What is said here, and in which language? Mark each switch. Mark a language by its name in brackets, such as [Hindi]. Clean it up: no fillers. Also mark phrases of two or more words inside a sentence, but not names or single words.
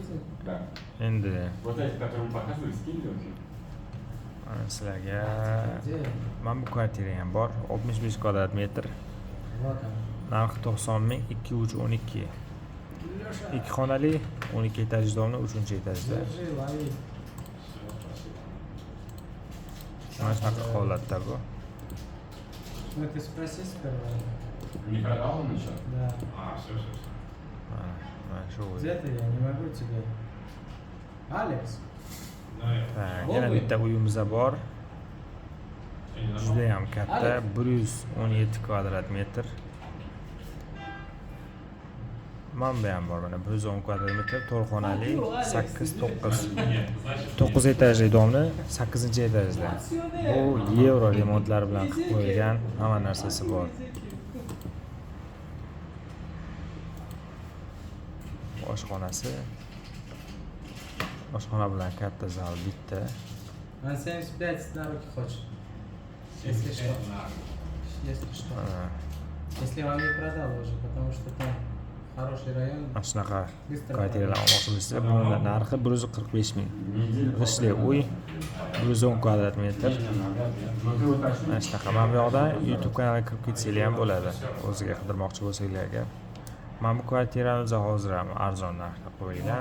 [Uzbek] Endi sizlarga mana bu kvartira ham bor, 65 kvadrat metr. Narxi 90 ming, 2-12. 2 xonali, 12 etajli domni, 3-etajda. Mana shunaqa holatda bu. [Russian] Ты спроси сперва. Не продал он еще? Да. Все. [Uzbek] Mana shu. [Russian] Где ты? Я не могу тебе. Алекс. [Uzbek] Yana bitta uyimiz bor. Juda ham katta, 117 kvadrat metr. Mana bu ham bor, mana 110 kvadrat metr, 4 xonali, 9 etajli domni, 8-etajda. Bu yevro remontlari bilan qilib qo'yilgan, hamma narsasi bor. Oshxona bilan katta zal bitta. [Russian] Он 75 на руки хочет. Если что. Если что. Если он не продал уже, потому что там хороший район. [Uzbek] Shunaqa kvartiralar olmoqchi bo'lsa, buni narxi 145 ming. G'ishli uy, 110 kvadrat metr. Mana shunaqa. Mana bu yoqda YouTube kanaliga kirib ketsanglar ham bo'ladi. O'ziga qidirmoqchi bo'lsanglar agar. Mana bu kvartiramiz hozir ham arzon narxda qo'yilgan.